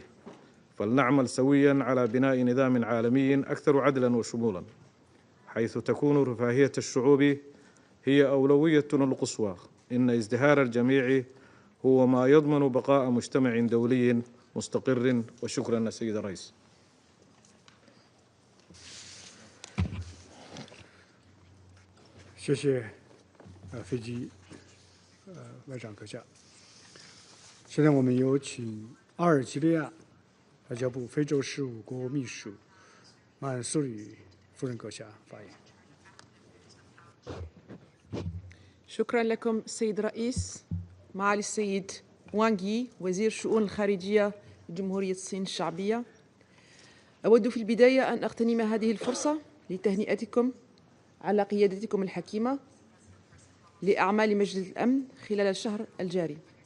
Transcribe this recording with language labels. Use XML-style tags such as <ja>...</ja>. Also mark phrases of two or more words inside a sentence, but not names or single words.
<ar>فلنعمل سوياً على بناء نظام عالمي أكثر عدلاً وشمولاً، حيث تكون رفاهية الشعوب هي أولويتنا القصوى. إن ازدهار الجميع هو ما يضمن بقاء مجتمع دولي مستقر. وشكراً سيد الرئيس.</ar> <zh>谢谢飞机外长阁下。现在我们有请阿尔及利亚外交部非洲事务国务秘书曼苏里夫人阁下发言。</zh> <ar>شكرا لكم السيد الرئيس. معالي السيد وانغي وزير الشؤون الخارجية لجمهورية الصين الشعبية، أود في البداية أن أغتنم هذه الفرصة لتهنئتكم على قيادتكم الحكيمة لأعمال مجلس الأمن خلال الشهر الجاري.</ar>